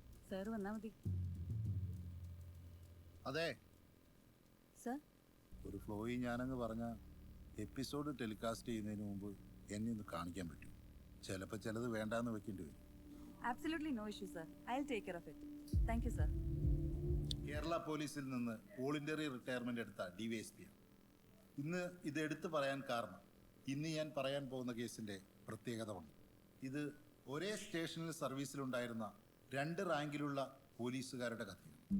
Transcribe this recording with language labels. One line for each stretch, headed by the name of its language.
Malayalam: Sir വന്നാ മതി. അതെ സർ, ഒരു ഫ്ലോയി ഞാനങ്ങ് പറഞ്ഞ എപ്പിസോഡ് ടെലികാസ്റ്റ് ചെയ്യുന്നതിന് മുമ്പ് എന്നെ ഒന്ന് കാണിക്കാൻ പറ്റും. ചിലപ്പോൾ ചിലത് വേണ്ടാന്ന് വെക്കേണ്ടി വരും.
English: absolutely no issue sir, I'll take care of it. Thank you sir.
Malayalam: Kerala പോലീസിൽ നിന്ന് വോളണ്ടറി റിട്ടയർമെന്റ് എടുത്ത ഡിവൈഎസ്പി. ഇന്ന് ഇത് എടുത്തു പറയാൻ കാരണം ഇന്ന് ഞാൻ പറയാൻ പോകുന്ന കേസിന്റെ പ്രത്യേകത ഉണ്ട്. ഇത് ഒരേ സ്റ്റേഷനിൽ സർവീസിലുണ്ടായിരുന്ന 2 റാങ്കിലുള്ള പോലീസുകാരുടെ കഥയാണ്.